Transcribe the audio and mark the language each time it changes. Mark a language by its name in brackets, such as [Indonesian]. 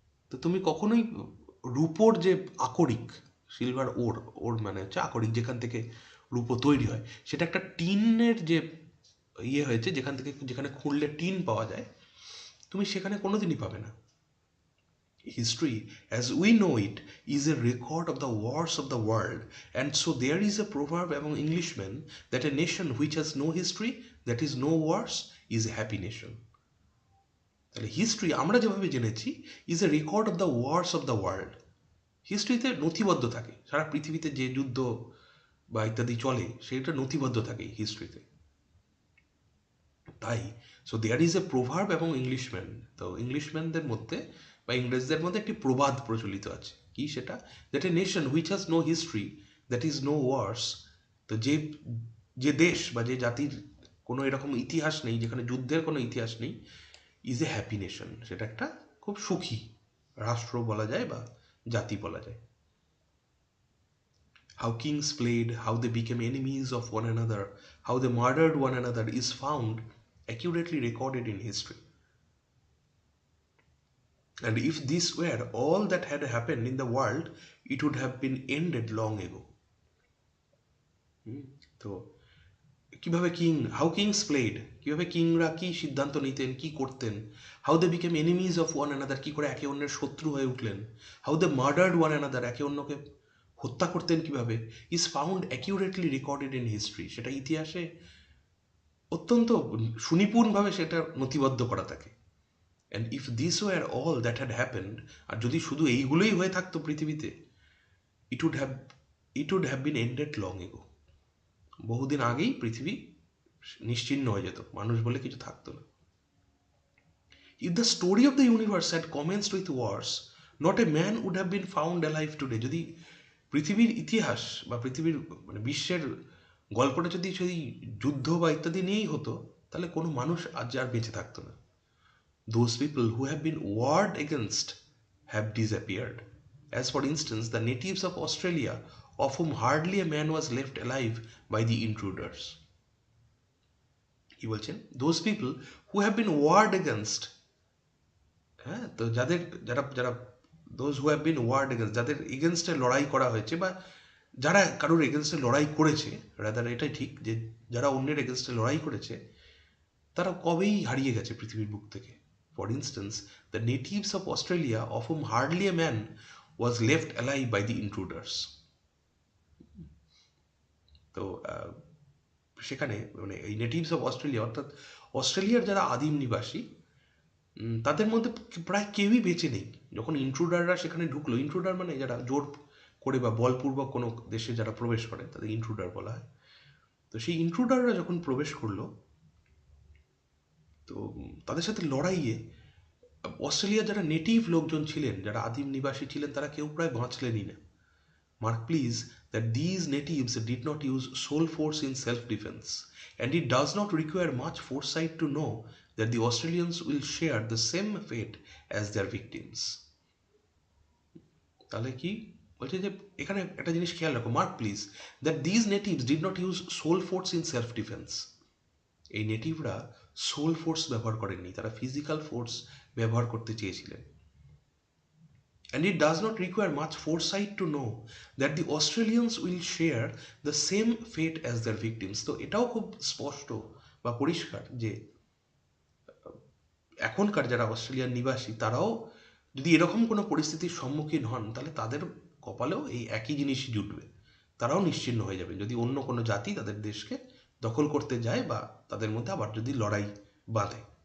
[Bangla] তো তুমি কখনোই রূপোর যে আকরিক, সিলভার ওর, ওর মানে হচ্ছে আকরিক, যেখান থেকে রূপো তৈরি হয়, সেটা একটা টিনের যে ইয়ে হয়েছে, যেখান থেকে, যেখানে খুঁড়লে টিন পাওয়া যায়, তুমি সেখানে কোনোদিনই পাবে না। [English] History, as we know it, is a record of the wars of the world, and so there is a proverb among Englishmen that a nation which has no history, that is no wars, is a happy nation. [Bangla] তাহলে history আমরা যেভাবে জেনেছি [English] Is a record of the wars of the world. [Bangla] হিস্ট্রিতে নথিবদ্ধ থাকে সারা পৃথিবীতে যে যুদ্ধ বা ইত্যাদি চলে, সেটা নথিবদ্ধ থাকে হিস্ট্রিতে। [English] তাই so there is a proverb এবং Englishman, [Bangla] তো ইংলিশম্যানদের মধ্যে বা ইংরেজদের মধ্যে একটি প্রবাদ প্রচলিত আছে, কি সেটা, [English] That a nation which has no history, that is no wars. [Bangla] তো যে যে দেশ বা যে জাতির কোনো এরকম ইতিহাস নেই, যেখানে যুদ্ধের কোনো ইতিহাস নেই, [English] is a happy nation, [Bangla] সেটা একটা খুব সুখী রাষ্ট্র বলা যায় বা জাতি বলা যায়। [English] How kings played, how they became enemies of one another, how they murdered one another is found accurately recorded in history. And if this were all that had happened in the world, it would have been ended long ago. [Bangla] তো কিভাবে [English] how kings played, [Bangla] কিভাবে কিংরা কি সিদ্ধান্ত নিতেন, কি করতেন, [English] how they became enemies of one another, [Bangla] কি করে একে অন্যের শত্রু হয়ে উঠলেন, [English] how they murdered one another, [Bangla] একে অন্যকে হত্যা করতেন কিভাবে, [English] is found accurately recorded in history, [Bangla] সেটা ইতিহাসে অত্যন্ত সুনিপুণভাবে সেটা নথিবদ্ধ করা থাকে। [English] and if this war all that had happened, [Bangla] আর যদি শুধু এইগুলোই হয়ে থাকতো পৃথিবীতে, [English] it would have been ended long ago, [Bangla] বহুদিন আগেই পৃথিবী নিশ্চিহ্ন হয়ে যেত, মানুষ বলে কিছু থাকতো না। [English] If the story of the universe had commenced with wars, not a man would have been found alive today. [Bangla] যদি পৃথিবীর ইতিহাস বা পৃথিবীর মানে বিশ্বের গল্পটা যদি সেই যুদ্ধ বা ইত্যাদি নিয়েই হতো, তাহলে কোনো মানুষ আজ আর বেঁচে থাকতো না। [English] Those people who have been warred against have disappeared. As for instance, the natives of Australia, of whom hardly a man was left alive by the intruders. [Bangla] কি বলছেন, [English] those people who have been warred against, [Bangla] হ্যাঁ, তো যাদের যারা যারা [English] those who have been warred against, [Bangla] যাদের এগেনস্টে লড়াই করা হয়েছে বা যারা কারোর এগেনস্টে লড়াই করেছে, রাদার এটাই ঠিক যে যারা অন্যের এগেনস্টে লড়াই করেছে তারা কবেই হারিয়ে গেছে পৃথিবীর বুক থেকে। [English] For instance, the natives of Australia, of whom hardly a man was left alive by the intruders. [Bangla] তো সেখানে মানে এই [English] natives of Australia, [Bangla] অর্থাৎ অস্ট্রেলিয়ার যারা আদিম নিবাসী, তাদের মধ্যে প্রায় কেউই বেঁচে নেই যখন ইন্ট্রুডাররা সেখানে ঢুকলো। ইন্ট্রুডার মানে যারা জোর করে বা বলপূর্বক কোনো দেশে যারা প্রবেশ করে তাদের ইন্ট্রুডার বলা হয়। তো সেই ইন্ট্রুডাররা যখন প্রবেশ করলো, তো তাদের সাথে লড়াইয়ে অস্ট্রেলিয়ার যারা নেটিভ লোকজন ছিলেন, যারা আদিম নিবাসী ছিলেন, তারা কেউ প্রায় বাঁচলেনই না। [English] Mark please that these natives did not use soul force in self defence, and it does not require much foresight to know that the Australians will share the same fate as their victims. [Bangla] তাহলে কি বলছে যে এখানে একটা জিনিস খেয়াল রাখো, [English] Mark please, that these natives did not use soul force in self defence. [Bangla] এই নেটিভরা সোল ফোর্স ব্যবহার করেননি, তারা ফিজিক্যাল ফোর্স ব্যবহার করতে চেয়েছিলেন। [English] And it does not require much foresight to know that the Australians will share the same fate as their victims. [Bangla] তো এটাও খুব স্পষ্ট বা পরিষ্কার যে এখনকার যারা অস্ট্রেলিয়ার নিবাসী তারাও যদি এরকম কোনো পরিস্থিতির সম্মুখীন হন তাহলে তাদের কপালেও এই একই জিনিসই জুটবে, তারাও নিশ্চিহ্ন হয়ে যাবে যদি অন্য কোনো জাতি তাদের দেশকে দখল করতে যায় বা তাদের মধ্যে আবার যদি লড়াই বাঁধে।